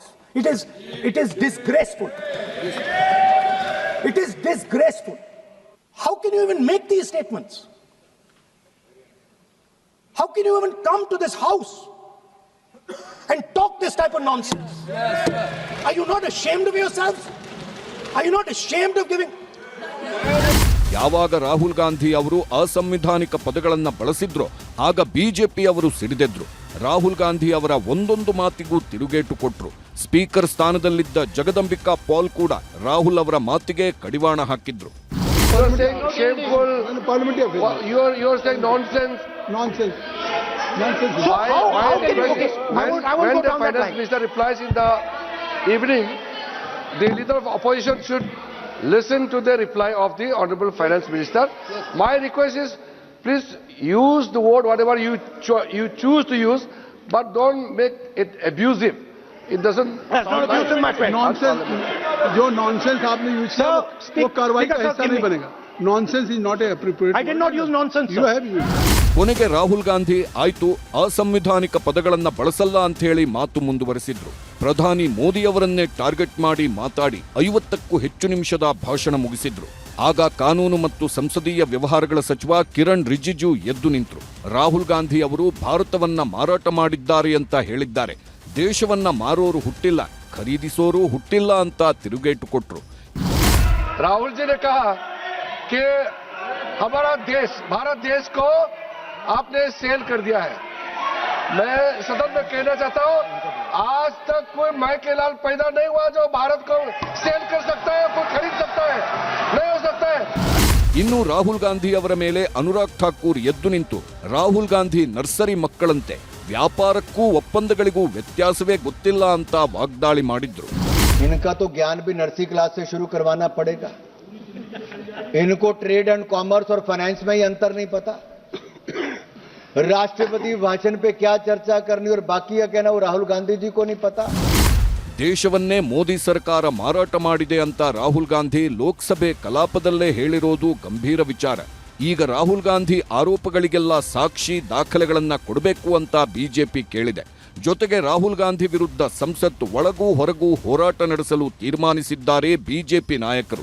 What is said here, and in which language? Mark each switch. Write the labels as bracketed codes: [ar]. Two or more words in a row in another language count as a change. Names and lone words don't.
[en] It is disgraceful. It is disgraceful. How can you even make these statements? How can you even come to this house and talk this type of nonsense? Are you not ashamed of yourselves? Are you not ashamed of giving? [kn] ಯಾವಾಗ ರಾಹುಲ್ ಗಾಂಧಿ ಅವರು ಅಸಂವಿಧಾನಿಕ ಪದಗಳನ್ನು ಬಳಸಿದ್ರೋ ಆಗ ಬಿಜೆಪಿ ಅವರು ಸಿಡಿದೆದ್ರು. ರಾಹುಲ್ ಗಾಂಧಿ ಅವರ ಒಂದೊಂದು ಮಾತಿಗೂ ತಿರುಗೇಟು ಕೊಟ್ರು. ಸ್ಪೀಕರ್ ಸ್ಥಾನದಲ್ಲಿದ್ದ ಜಗದಂಬಿಕಾ ಪಾಲ್ ಕೂಡ ರಾಹುಲ್ ಅವರ ಮಾತಿಗೆ ಕಡಿವಾಣ ಹಾಕಿದ್ರು. [en] You are saying shameful. Parliamentary affair. You are saying nonsense. Nonsense. Nonsense. Why can you- okay, I won't when go the down that finance line. minister replies in the evening, the leader of opposition should listen to the reply of the honorable finance minister. My request is, please use the word whatever you choose to use, but don't make it abusive. It doesn't. That's not abusive, my friend. Nonsense. [hi] जो nonsense आपने यूज किया वो कार्रवाई का हिस्सा नहीं बनेगा. [en] Nonsense is not appropriate. I did not use nonsense, You sir. have used. [kn] ಕೊನೆಗೆ ರಾಹುಲ್ ಗಾಂಧಿ ಆಯ್ತು, ಅಸಂವಿಧಾನಿಕ ಪದಗಳನ್ನ ಬಳಸಲ್ಲ ಅಂತ ಹೇಳಿ ಮಾತು ಮುಂದುವರೆಸಿದ್ರು. ಪ್ರಧಾನಿ ಮೋದಿಯವರನ್ನೇ ಟಾರ್ಗೆಟ್ ಮಾಡಿ ಮಾತಾಡಿ 50ಕ್ಕೂ ಹೆಚ್ಚು ನಿಮಿಷದ ಭಾಷಣ ಮುಗಿಸಿದ್ರು. ಆಗ ಕಾನೂನು ಮತ್ತು ಸಂಸದೀಯ ವ್ಯವಹಾರಗಳ ಸಚಿವ ಕಿರಣ್ ರಿಜಿಜು ಎದ್ದು ನಿಂತರು. ರಾಹುಲ್ ಗಾಂಧಿ ಅವರು ಭಾರತವನ್ನ ಮಾರಾಟ ಮಾಡಿದ್ದಾರೆ ಅಂತ ಹೇಳಿದ್ದಾರೆ. ದೇಶವನ್ನ ಮಾರೋರು ಹುಟ್ಟಿಲ್ಲ, ಖರೀದಿಸೋರು ಹುಟ್ಟಿಲ್ಲ ಅಂತ ತಿರುಗೇಟು ಕೊಟ್ರು. [hi] राहुल जी ने कहा कि हमारा देश, भारत देश को आपने सेल कर दिया है. मैं सदन में कहना चाहता हूं, आज तक कोई माई के लाल पैदा नहीं हुआ जो भारत को सेल कर सकता है, कोई खरीद सकता है, नहीं हो सकता है. [kn] ಇನ್ನು ರಾಹುಲ್ ಗಾಂಧಿ ಅವರ ಮೇಲೆ ಅನುರಾಗ್ ಠಾಕೂರ್ ಎದ್ದು ನಿಂತು ರಾಹುಲ್ ಗಾಂಧಿ ನರ್ಸರಿ ಮಕ್ಕಳಂತೆ, ವ್ಯಾಪಾರಕ್ಕೂ ಒಪ್ಪಂದಗಳಿಗೂ ವ್ಯತ್ಯಾಸವೇ ಗೊತ್ತಿಲ್ಲ ಅಂತ ವಾಗ್ದಾಳಿ ಮಾಡಿದ್ರು. [hi] इनका तो ज्ञान भी [en] nursery class [hi] से शुरू करवाना पड़ेगा. इनको [en] trade and commerce [hi] और फाइनेंस में ही अंतर नहीं पता. राष्ट्रपति भाषण पे क्या चर्चा करनी और बाकी क्या कहना वो राहुल गांधी जी को नहीं पता. [kn] ದೇಶವನ್ನೇ ಮೋದಿ ಸರ್ಕಾರ ಮಾರಾಟ ಮಾಡಿದೆ ಅಂತ ರಾಹುಲ್ ಗಾಂಧಿ ಲೋಕಸಭೆ ಕಲಾಪದಲ್ಲೇ ಹೇಳಿರೋದು ಗಂಭೀರ ವಿಚಾರ. ಈಗ ರಾಹುಲ್ ಗಾಂಧಿ ಆರೋಪಗಳಿಗೆಲ್ಲ ಸಾಕ್ಷಿ ದಾಖಲೆಗಳನ್ನ ಕೊಡಬೇಕು ಅಂತ ಬಿಜೆಪಿ ಕೇಳಿದೆ. ಜೊತೆಗೆ ರಾಹುಲ್ ಗಾಂಧಿ ವಿರುದ್ಧ ಸಂಸತ್ ಒಳಗೂ ಹೊರಗೂ ಹೋರಾಟ ನಡೆಸಲು ತೀರ್ಮಾನಿಸಿದ್ದಾರೆ ಬಿಜೆಪಿ ನಾಯಕರು.